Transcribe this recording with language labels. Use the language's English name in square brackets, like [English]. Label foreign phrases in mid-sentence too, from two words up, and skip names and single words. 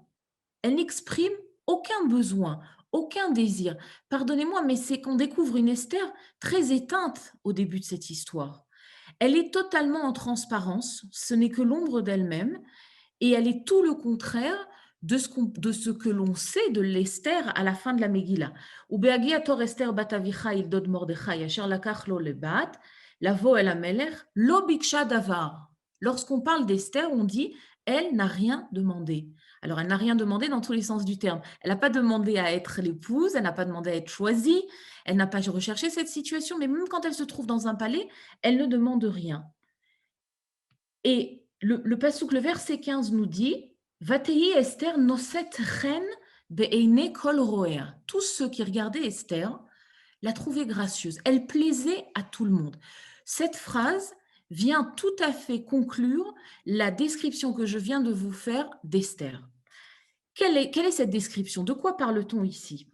[French] Elle n'exprime aucun besoin, aucun désir. Pardonnez-moi, mais c'est qu'on découvre une Esther très éteinte au début de cette histoire. Elle est totalement en transparence, ce n'est que l'ombre d'elle-même, et elle est tout le contraire de ce que l'on sait de l'Esther à la fin de la Megillah. [Hebrew] ובהגיע תור אסתר בת אביחיל דוד מרדכי אשר לקח לו לבת לבוא אל המלך לא בקשה דבר. [French] Lorsqu'on parle d'Esther, on dit elle n'a rien demandé. Alors, elle n'a rien demandé dans tous les sens du terme. Elle n'a pas demandé à être l'épouse, elle n'a pas demandé à être choisie, elle n'a pas recherché cette situation, mais même quand elle se trouve dans un palais, elle ne demande rien. Et le passouk, le verset 15 nous dit [Hebrew] ותהי אסתר נשאת חן בעיני כל ראיה. [French] Tous ceux qui regardaient Esther la trouvaient gracieuse. Elle plaisait à tout le monde. Cette phrase vient tout à fait conclure la description que je viens de vous faire d'Esther. Quelle est cette description? De quoi parle-t-on ici?